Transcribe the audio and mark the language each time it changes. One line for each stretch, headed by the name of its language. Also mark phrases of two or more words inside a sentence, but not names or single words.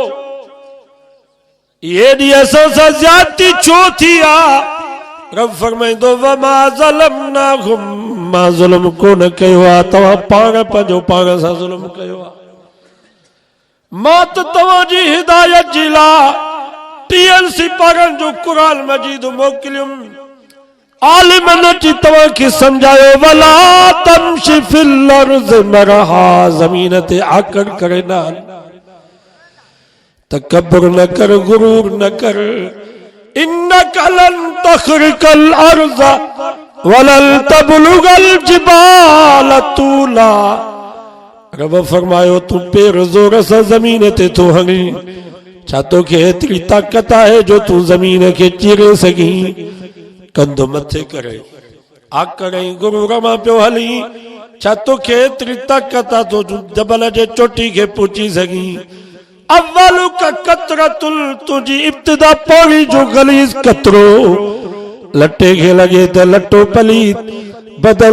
Sindhi: हेॾी असां सां ज़्यादती छो थी आहे रब फरमाईंदो
Arabic: وما ظلمناهم
Sindhi: मां ज़ुल्म कोन कयो आहे तव्हां पाण पंहिंजो पाण सां ज़ुल्म कयो आहे मां त तव्हांजी हिदायत जी लाइ टीएनसी पागल जो कुरान मजीद मोकिलियुमि आलिमनि जी तव्हांखे सम्झायो
Arabic: ولا تمش في الأرض مرحا
Sindhi: ज़मीन ते आकड़ करे न तकब्बुर न कर गुरूर न कर
Arabic: إنك لن تخرق الأرض ولن تبلغ الجبال طولا
Sindhi: रब फरमायो तू पेर ज़ोर सां ज़मीन ते तो हणी छा तोखे एतिरी ताक़त आहे जो तू ज़मीन खे चीरे सघीं कंधु मथे करे आकड़ ऐं गुरूर मां पियो हली छा तोखे एतिरी ताक़त आहे तो जबल जे चोटी खे पहुची सघीं अव्वलु का कतरतुल तुंहिंजी इब्तिदा पौड़ी जो गलीज़ कतरो लटे खे लॻे त लटो पलीत बदल